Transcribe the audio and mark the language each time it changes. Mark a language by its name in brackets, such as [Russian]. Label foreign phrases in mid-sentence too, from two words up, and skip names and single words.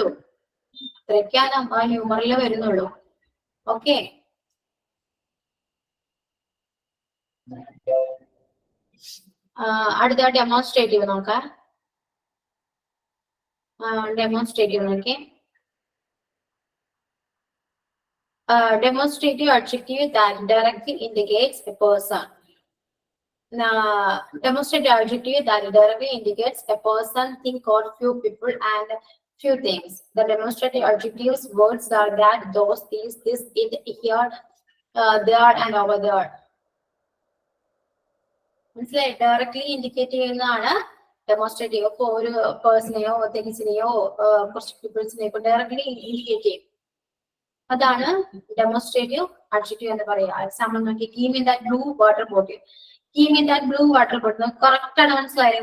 [Malayalam] ഇത്രയൊക്കെയാണ് ആ ഹ്യൂമറിൽ വരുന്നുള്ളൂ. ഓക്കെ, അടുത്ത ഡെമോൺസ്ട്രേറ്റീവ് നോക്കാം. ഡെമോൺസ്ട്രേറ്റീവ് നോക്കി. [English] Demonstrative adjective that directly indicates a person. Demonstrative adjective that directly indicates a person, thing, or few people and few things. The demonstrative adjectives words are that, those, these, this, it, here, there, and over there. [Malayalam] മനസ്സിലായി? [English] directly indicate [Malayalam] ചെയ്യുന്നതാണ് ഡെമോൺസ്ട്രേറ്റീവ്. ഇപ്പൊ ഒരു [English] person-eyo things-ineyo [Malayalam] കുറച്ച് പീപ്പിൾസിനെയോ [English] directly indicate [Malayalam] ചെയ്യും. അതാണ് [English] demonstrative adjective [Malayalam] എന്ന് പറയുക. [English] എക്സാമ്പിൾ നോക്കി, give me that blue water bottle. give me that blue water bottle correct [Malayalam] ആണ് മനസ്സിലായത്.